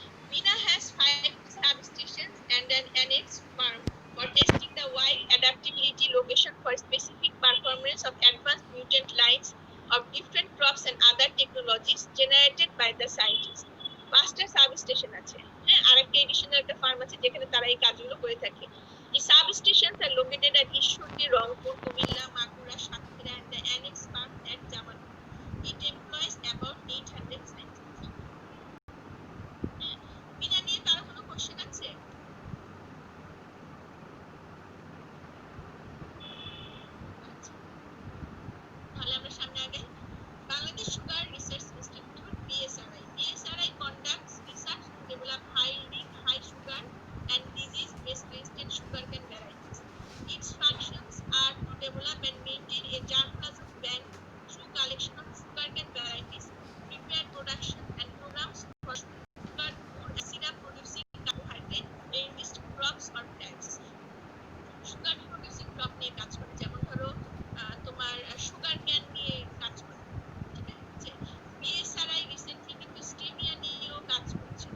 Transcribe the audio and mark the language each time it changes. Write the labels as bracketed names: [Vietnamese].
[English] Bina has 5 substations and an annex farm for testing the wide adaptability location for specific performance of advanced mutant lines of different crops and other technologies generated by the scientists. [Bangla] 5টা substation আছে। হ্যাঁ, আরেকটা additional একটা farm আছে যেখানে তারা এই কাজগুলো করে থাকে। [English] The substations are located at Ishurdi, Rangpur, Kumilla, Mathura, Satkhira and the annex farm at Jamalpur. It employs about 800 scientists. [Bangla] বিনা নিয়ে কারো কোনো কোশ্চেন আছে? তাহলে আমরা সামনে আগে [English] Bangladesh sugar research institute BSRI conducts research to develop high sugar and disease resistant sugarcane varieties. Its functions are to develop and maintain a germplasm bank through collection of sugarcane varieties, prepare production and programs for sugar, food and syrup producing carbohydrate based crops or plants. [Bangla] Sugar producing crop নিয়ে কাজ করে, যেমন ধরো তোমার sugar cane নিয়ে কাজ করে। ঠিক আছে, বিএসআরআই রিসেন্টলি কিন্তু স্টেভিয়া নিয়েও কাজ করছে।